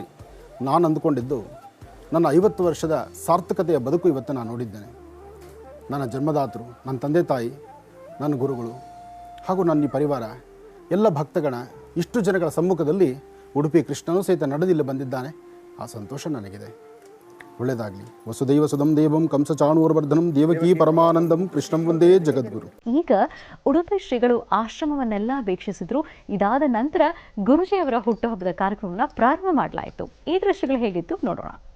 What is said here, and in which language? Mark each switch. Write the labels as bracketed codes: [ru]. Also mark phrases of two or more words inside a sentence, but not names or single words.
[kn] ನಾನು ಅಂದುಕೊಂಡಿದ್ದು ನನ್ನ 50 ವರ್ಷದ ಸಾರ್ಥಕತೆಯ ಬದುಕು ಇವತ್ತು ನಾನು ನೋಡಿದ್ದೇನೆ. ನನ್ನ ಜನ್ಮದಾತರು, ನನ್ನ ತಂದೆ ತಾಯಿ, ನನ್ನ ಗುರುಗಳು ಹಾಗೂ ನನ್ನ ಈ ಪರಿವಾರ, ಎಲ್ಲ ಭಕ್ತಗಣ, ಇಷ್ಟು ಜನಗಳ ಸಮ್ಮುಖದಲ್ಲಿ ಉಡುಪಿ ಕೃಷ್ಣನೂ ಸಹಿತ ನಡೆದಿಲ್ಲಿ ಬಂದಿದ್ದಾನೆ. ಆ ಸಂತೋಷ ನನಗಿದೆ. ಒಳ್ಳೆಯದಾಗಲಿ. [sa] ವಸುದೈವ ಸುಧಂ ದೇವಂ ಕಂಸಚಾಣೂರವರ್ಧನಂ ದೇವಕೀ ಪರಮಾನಂದಂ ಕೃಷ್ಣಂ ವಂದೇ ಜಗದ್ಗುರು. [kn] ಈಗ ಉಡುಪಿ ಶ್ರೀಗಳು ಆಶ್ರಮವನ್ನೆಲ್ಲ ವೀಕ್ಷಿಸಿದ್ರು. ಇದಾದ ನಂತರ ಗುರುಜಿಯವರ ಹುಟ್ಟುಹಬ್ಬದ ಕಾರ್ಯಕ್ರಮವನ್ನು ಪ್ರಾರಂಭ ಮಾಡಲಾಯಿತು. ಈ ದೃಶ್ಯಗಳು ಹೇಗಿತ್ತು ನೋಡೋಣ.